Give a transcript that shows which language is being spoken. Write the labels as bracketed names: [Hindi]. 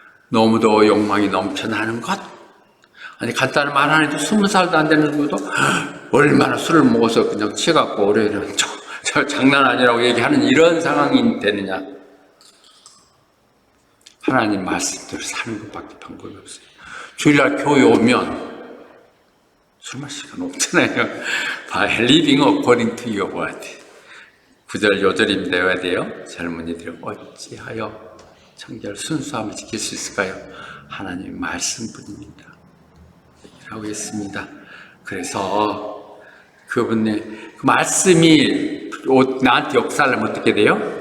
[Korean] 너무도 욕망이 넘쳐나는 것? 아니 간단한 말 안 해도 20살도 안 되는 누구도 얼마나 술을 먹어서 그냥 취해갖고 올해는 저 장난 아니라고 얘기하는 이런 상황이 되느냐? 하나님 말씀대로 사는 것밖에 방법이 없어요. 주일날 교회 오면 술 마실 시간 없잖아요. [English] By living according to your word. [Korean] 9절 요절임 되어야 돼요. 젊은이들이 어찌하여 청결 순수함을 지킬 수 있을까요? 하나님 말씀뿐입니다. 얘기를 하고 있습니다. 그래서 그분의 그 말씀이 나한테 역사를 하면 어떻게 돼요?